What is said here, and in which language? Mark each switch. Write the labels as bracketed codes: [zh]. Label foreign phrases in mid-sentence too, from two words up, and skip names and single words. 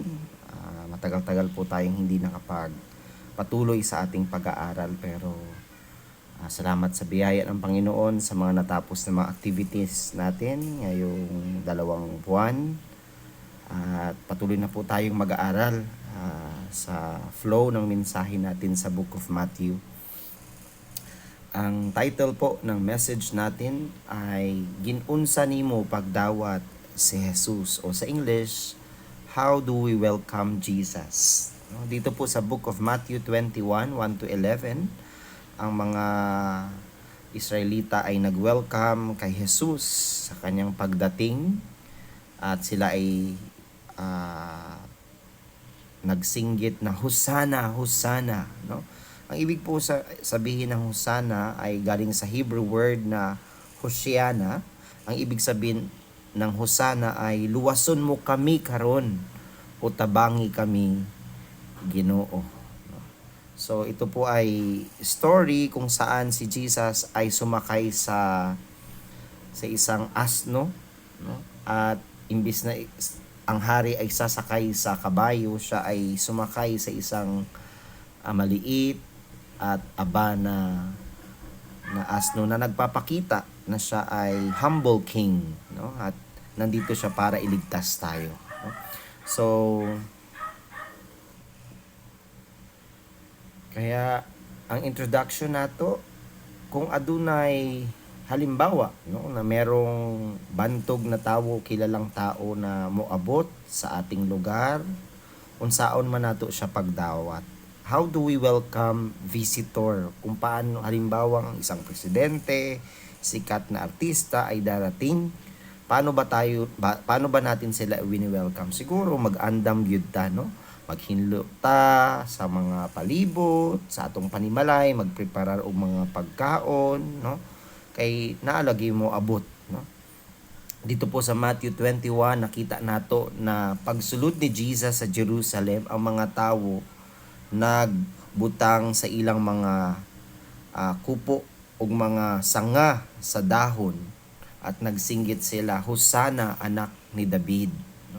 [tl] Matagal-tagal po tayong hindi nakapagpatuloy sa ating pag-aaral, pero salamat sa biyaya ng Panginoon sa mga natapos na mga activities natin ngayong 2 buwan. At patuloy na po tayong mag-aaral sa flow ng mensahe natin sa Book of Matthew. Ang title po ng message natin ay [ceb] Ginunsa nimo pagdawat si Jesus, [tl] o sa English, [en] How do we welcome Jesus? [tl] Dito po sa Book of Matthew 21, 1 to 11, ang mga Israelita ay nag-welcome kay Jesus sa kanyang pagdating, at sila ay nagsinggit na Hosanna, Hosanna, no? Ang ibig po sabihin ng Hosanna ay galing sa Hebrew word na Hoshiana. Ang ibig sabihin ng Hosanna ay [ceb] luwason mo kami karon, o tabangi kami, Ginoo. [tl] So ito po ay story kung saan si Jesus ay sumakay sa isang asno, no? At imbis na ang hari ay sasakay sa kabayo, siya ay sumakay sa isang maliit at aba na asno na nagpapakita na siya ay [en] humble king, [tl] no? At nandito siya para iligtas tayo, no? [ceb] So kaya ang introduction nato, kung adunay halimbawa, no, na merong bantog na tawo, [tl] kilalang tao [ceb] na moabot [tl] sa ating lugar, [ceb] unsaon man nato siya pagdawat. [en] How do we welcome visitor? [tl] Kung paano halimbawa ang isang presidente, sikat na artista ay darating, paano ba natin sila wini-welcome? [ceb] Siguro mag-andam gyud ta, no? Maghinlo ta sa mga palibot, sa atong panimalay, magpreparar og mga pagkaon, no? Kay naalagi mo abot, no? [tl] Dito po sa [ceb] Matthew 21, nakita nato na pagsulod ni Jesus sa Jerusalem, ang mga tawo nagbutang sa ilang mga kupo ug mga sanga sa dahon, at nagsinggit sila, Hosanna, anak ni David, no?